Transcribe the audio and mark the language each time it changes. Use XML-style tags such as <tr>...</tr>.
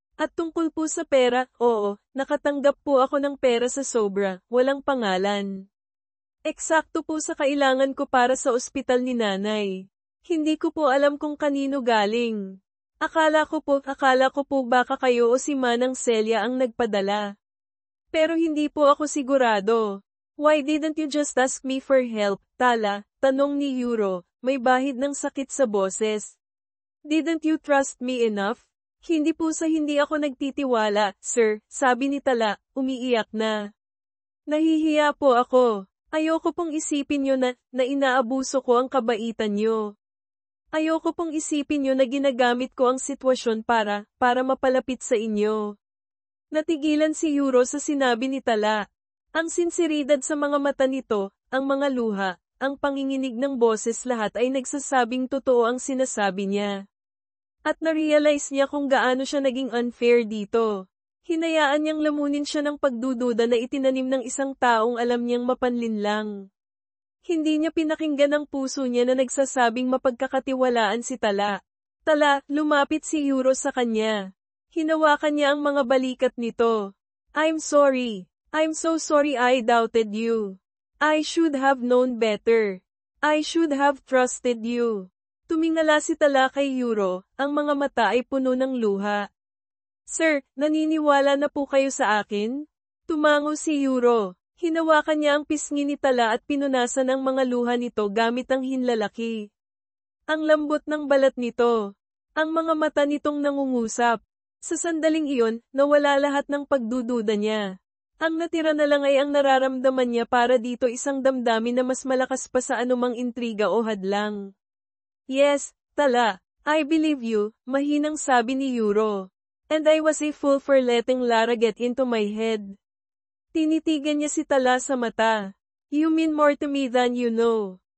<tl>At tungkol po sa pera, oo, nakatanggap po ako ng pera sa sobra, walang pangalan. Eksakto po sa kailangan ko para sa ospital ni nanay. Hindi ko po alam kung kanino galing. Akala ko po baka kayo o si Manang Celia ang nagpadala. Pero hindi po ako sigurado.</tl> <en>Why didn't you just ask me for help, Tala?</en> <tl>Tanong ni Euro, may bahid ng sakit sa boses.</tl> <en>Didn't you trust me enough?</en> <tl>Hindi po sa hindi ako nagtitiwala,</tl> <en>sir,</en> <tl>sabi ni Tala, umiiyak na. Nahihiya po ako. Ayoko pong isipin nyo na inaabuso ko ang kabaitan nyo. Ayoko pong isipin nyo na ginagamit ko ang sitwasyon para mapalapit sa inyo. Natigilan si Euro sa sinabi ni Tala. Ang sinseridad sa mga mata nito, ang mga luha, ang panginginig ng boses lahat ay nagsasabing totoo ang sinasabi niya. At na-realize niya kung gaano siya naging unfair dito. Hinayaan niyang lamunin siya ng pagdududa na itinanim ng isang taong alam niyang mapanlinlang. Hindi niya pinakinggan ang puso niya na nagsasabing mapagkakatiwalaan si Tala. Tala, lumapit si Euro sa kanya. Hinawakan niya ang mga balikat nito.</tl> <en>I'm sorry. I'm so sorry I doubted you. I should have known better. I should have trusted you.</en> <tl>Tumingala si Tala kay Euro, ang mga mata ay puno ng luha. Sir, naniniwala na po kayo sa akin? Tumango si Euro. Hinawakan niya ang pisngi ni Tala at pinunasan ang mga luha nito gamit ang hinlalaki. Ang lambot ng balat nito. Ang mga mata nitong nangungusap. Sa sandaling iyon, nawala lahat ng pagdududa niya. Ang natira na lang ay ang nararamdaman niya para dito isang damdamin na mas malakas pa sa anumang intriga o hadlang.</tl> <en>Yes, Tala, I believe you,</en> <tl>mahinang sabi ni Euro.</tl> <en>And I was a fool for letting Lara get into my head.</en> <tl>Tinitigan niya si Tala sa mata.</tl> <en>You mean more to me than you know.</en>